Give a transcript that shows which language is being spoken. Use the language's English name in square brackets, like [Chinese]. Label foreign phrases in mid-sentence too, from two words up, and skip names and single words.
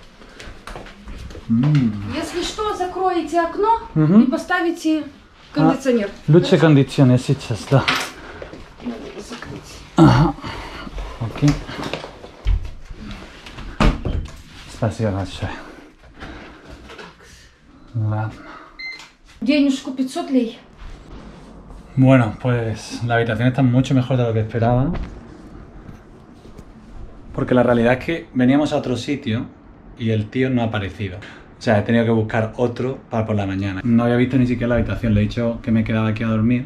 [Russian] Если что, закроете окно и поставите кондиционер. Лучше кондиционер сейчас, да. Надо закрыть. Ага. Окей. Спасибо большое. Ладно. Денежку 500 лей. [Spanish] Bueno, pues la habitación está mucho mejor de lo que esperaba. Porque la realidad es que veníamos a otro sitio y el tío no ha aparecido. O sea, he tenido que buscar otro para por la mañana. No había visto ni siquiera la habitación, le he dicho que me quedaba aquí a dormir.